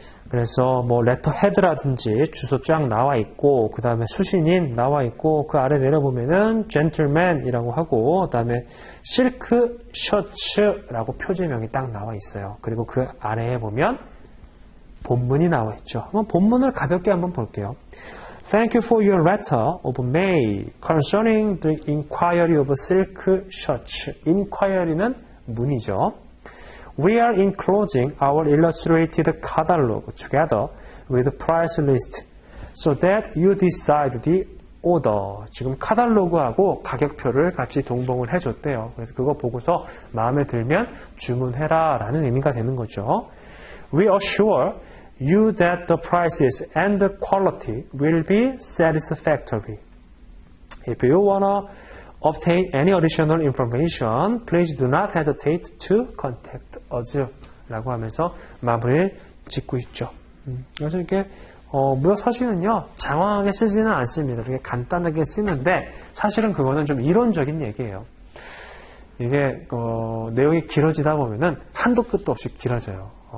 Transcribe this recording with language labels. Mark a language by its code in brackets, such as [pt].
[ko] 그래서 뭐 레터 헤드라든지 주소 쫙 나와 있고, 그 다음에 수신인 나와 있고, 그 아래 내려보면은 젠틀맨이라고 하고, 그 다음에 실크 셔츠라고 표제명이 딱 나와 있어요. 그리고 그 아래에 보면 본문이 나와 있죠. 한번 본문을 가볍게 한번 볼게요. [en] Thank you for your letter of May concerning the inquiry of silk shirts. [ko] inquiry는 문의죠. [en] We are enclosing our illustrated catalog together with price list so that you decide the order. [ko] 지금 카탈로그하고 가격표를 같이 동봉을 해줬대요. 그래서 그거 보고서 마음에 들면 주문해라 라는 의미가 되는 거죠. [en] We assure you that the prices and the quality will be satisfactory. If you want to obtain any additional information, please do not hesitate to contact us. [ko] 라고 하면서 마무리를 짓고 있죠. 그래서 이렇게 무역 서신은요, 장황하게 쓰지는 않습니다. 이렇게 간단하게 쓰는데 사실은 그거는 좀 이론적인 얘기예요. 이게 내용이 길어지다 보면은 한도 끝도 없이 길어져요.